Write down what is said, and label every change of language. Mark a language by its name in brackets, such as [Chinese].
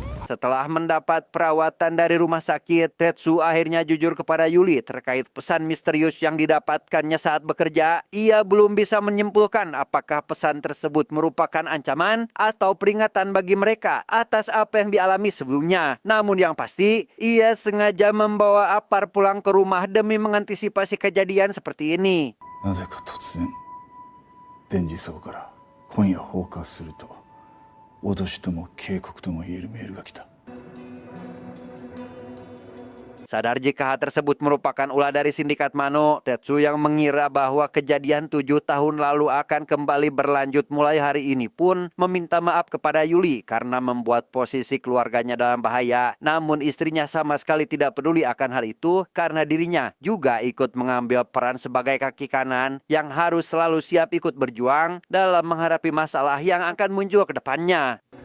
[Indonesian] Setelah mendapat perawatan dari rumah sakit, Tetsu akhirnya jujur kepada Yuli terkait pesan misterius yang didapatkannya saat bekerja. Ia belum bisa menyimpulkan apakah pesan tersebut merupakan ancaman atau peringatan bagi mereka atas apa yang dialami sebelumnya. Namun yang pasti, ia sengaja membawa apar pulang ke rumah demi mengantisipasi kejadian seperti ini. [Japanese] なぜか突然電磁層から今夜放火すると脅しとも警告とも言えるメールが来た。 [Indonesian] Sadar jika hal tersebut merupakan ulah dari sindikat Mano, Tetsu yang mengira bahwa kejadian 7 tahun lalu akan kembali berlanjut mulai hari ini pun meminta maaf kepada Yuli karena membuat posisi keluarganya dalam bahaya. Namun istrinya sama sekali tidak peduli akan hal itu karena dirinya juga ikut mengambil peran sebagai kaki kanan yang harus selalu siap ikut berjuang dalam menghadapi masalah yang akan muncul ke depannya.